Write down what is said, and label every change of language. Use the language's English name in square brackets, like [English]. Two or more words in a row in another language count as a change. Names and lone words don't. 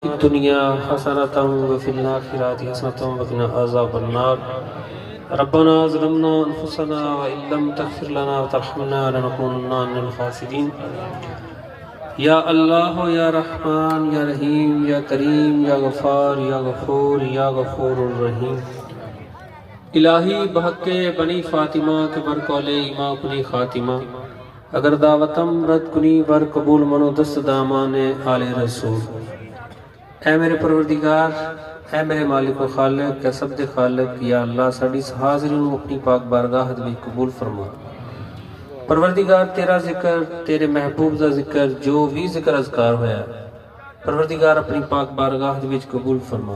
[Arabic] الدنيا حسنة وفي الآخرة حسنة وقنا عذاب النار ربنا ظلمنا أنفسنا وإن لم تغفر لنا وترحمنا لنكونن من الخاسرين یا اللہ یا رحمان یا رحیم یا کریم یا غفار یا غفور یا غفور الرحیم [Persian] الہی بحق بنی فاطمہ کے بر قول ایماں کنی خاتمہ اگر دعوتم رد کنی بر قبول منو دست دامان آل رسول۔ [Urdu] اے میرے پروردگار، اے میرے مالک و خالق، [Punjabi] اے سب دے خالق، یا اللہ ساڑی حاضرین اپنی پاک بارگاہ بھی قبول فرما۔ پروردگار تیرا ذکر، تیرے محبوب دا ذکر، جو بھی ذکر اذکار ہویا پروردگار اپنی پاک بارگاہ وچ قبول فرما۔